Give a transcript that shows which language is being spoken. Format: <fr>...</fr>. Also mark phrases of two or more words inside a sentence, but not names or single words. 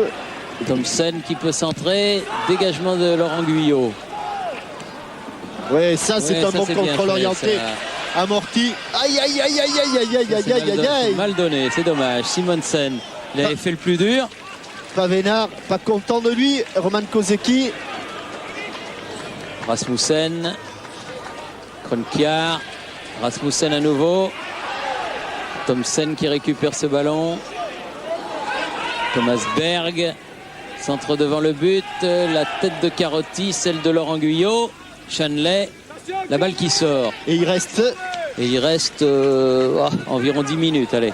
<fr>Thompson qui peut centrer. Dégagement de Laurent Guyot. Ouais, ça c'est un bon c'est contrôle bien orienté. fait, Amorti. Aïe aïe aïe aïe aïe aïe aïe aïe aïe aïe aïe. mal donné, c'est dommage. Simonsen, il avait fait le plus dur. Pavénard, pas content de lui. Roman Kozeki. Rasmussen. Kronkjær. Rasmussen à nouveau. Thompson qui récupère ce ballon. Thomas Berg. Centre devant le but. La tête de Carotti, celle de Laurent Guyot. Shanley. La balle qui sort. Et il reste. Environ 10 minutes. Allez.</fr>